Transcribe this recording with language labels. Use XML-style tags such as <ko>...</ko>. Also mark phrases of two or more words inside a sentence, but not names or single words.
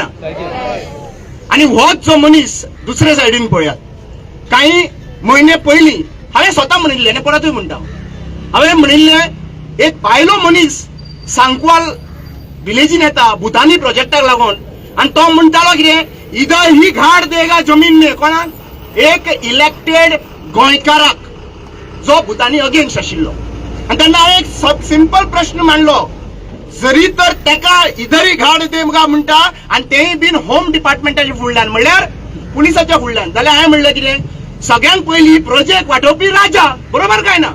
<kok>आणि होच जो मनीस दुसरे सायडीन पळयात, काही म्हयने पयलीं हांवें स्वता म्हणिल्लें आनी परतूय म्हणटा, हांवें म्हणिल्लें एक भायलो मनीस सांकवाल विलेजीन येता भुतानी प्रोजेक्टाक लागून, आनी तो म्हणटालो कितें,</kok> <hi>इधर ही घाट देगा जमीन ने,</hi> <kok>कोणाक, एक इलेक्टेड गोंयकाराक जो भुतानी अगेन्स्ट आशिल्लो. आनी तेन्ना हांवें एक सिंपल प्रश्न मांडलो, जरी तर तेका</kok> <hi>इधरी घाट देगा</hi> <kok>म्हणटा आनी तेय बीन होम डिपार्टमेंटाच्या फुडल्यान म्हळ्यार पुलिसाच्या फुडल्यान, जाल्यार हांवें म्हणलें कितें, सगळ्यांत पयलीं प्रोजेक्ट वांटोवपी राजा, बरोबर काय ना.</kok>